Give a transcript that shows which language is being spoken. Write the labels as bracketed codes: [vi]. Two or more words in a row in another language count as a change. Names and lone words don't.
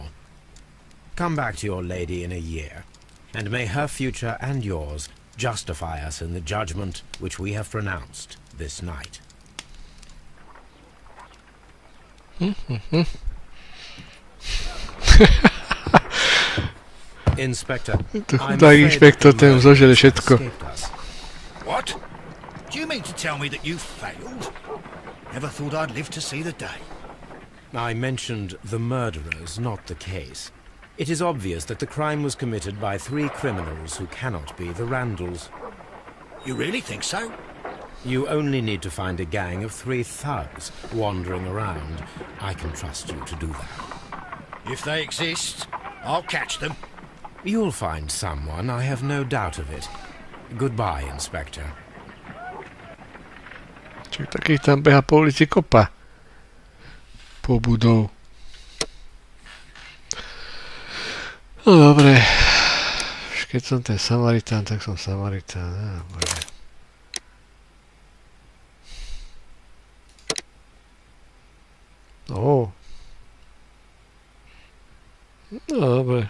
[en] Come back to your lady in a year, and may her future and yours justify us in the judgment which we have pronounced this night. Inspector, [sk] Tak inšpektor ten zožere všetko. [en] What? Do you mean to tell me that you failed? Never thought I'd live to see the day. I mentioned the murderers, not the case. It is obvious that the crime was committed by 3 criminals who cannot be the Randalls. You really think so? You only need to find a gang of 3 thugs wandering around. I can trust you to do that. If they exist, I'll catch them. You'll find someone, I have no doubt of it. Goodbye, Inspector. [sk] Čiže takých tam beha po ulici kopa. Po budov. No dobre. Už keď som ten Samaritán, tak som Samaritán. No dobre.